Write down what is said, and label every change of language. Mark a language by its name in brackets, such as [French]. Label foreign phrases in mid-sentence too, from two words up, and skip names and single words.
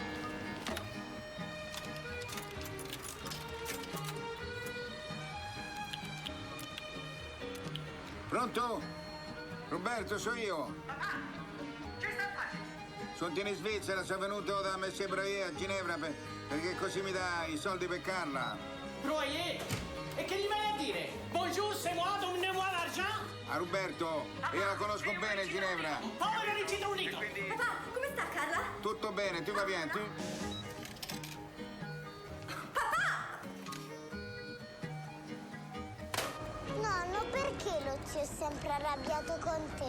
[Italian] Pronto? Roberto, sono io. Papà, che sta facendo? Sono in Svizzera, sono venuto da Messie Broyer a Ginevra perché così mi dà i soldi per Carla. Broyer? E che gli vai a dire? [French] Bonjour, c'est moi, donnez-moi l'argent? [Italian] A Roberto, io la conosco bene Ginevra. Povero Regino Unito! Papà, come sta Carla? Tutto bene, tu va bene? Tu? Nonno, perché lo zio è sempre arrabbiato con te?